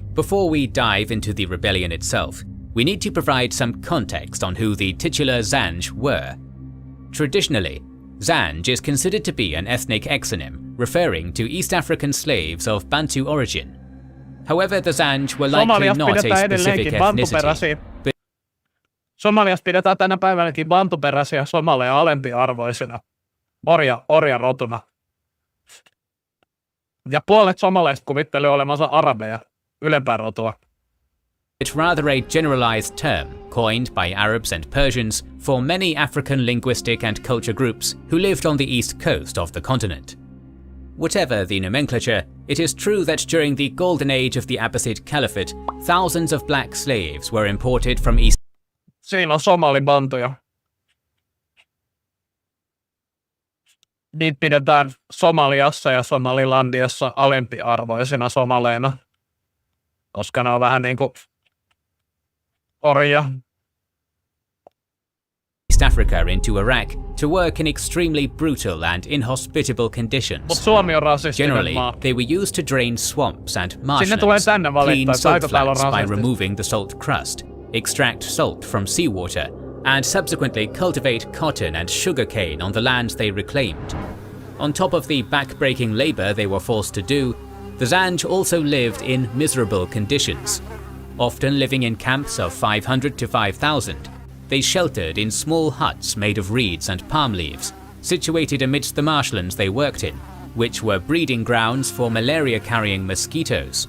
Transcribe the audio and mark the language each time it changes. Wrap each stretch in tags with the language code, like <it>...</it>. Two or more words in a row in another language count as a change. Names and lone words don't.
<en>Before we dive into the rebellion itself, we need to provide some context on who the titular Zanj were. Traditionally, Zanj is considered to be an ethnic exonym referring to East African slaves of Bantu origin. However, the Zanj were likely</en> <fi>Somaliassa</fi> <en>not a</en> <fi>pidetään</fi> <en>specific</en> <fi>edelleenkin</fi> <en>ethnicity.</en> <fi>bantuperäisiä. Somaliassa pidetään tänä päivänäkin bantuperäisiä somaleja alempiarvoisina orjarotuna. Ja puolet somaleista kuvittelee olemansa arabeja, ylempää rotua.</fi> <en>It's rather a generalized term coined by Arabs and Persians for many African linguistic and culture groups who lived on the east coast of the continent. Whatever the nomenclature, it is true that during the golden age of the Abbasid Caliphate, thousands of black slaves were imported from East.</en> <fi>Siinä on somalibantuja. Niitä pidetään Somaliassa ja Somalilandiassa alempiarvoisina somaleina, koska ne on vähän niinku orja.</fi> <en>East Africa into Iraq to work in extremely brutal and inhospitable conditions.</en> <fi>Mut Suomi on rasistinen</fi> <en>Generally,</en> <fi>maa.</fi> <en>they were used to drain swamps and</en> <fi>Sinne</fi> <en>marshlands,</en> <fi>tulee tänne valittaa,</fi> <en>clean</en> <fi>että</fi> <en>salt</en> <fi>aika täällä on</fi> <en>flats by</en> <fi>rasistista.</fi> <en>removing the salt crust, extract salt from seawater, and subsequently cultivate cotton and sugarcane on the lands they reclaimed. On top of the back-breaking labor they were forced to do, the Zanj also lived in miserable conditions. Often living in camps of 500 to 5,000, they sheltered in small huts made of reeds and palm leaves, situated amidst the marshlands they worked in, which were breeding grounds for malaria-carrying mosquitoes.</en>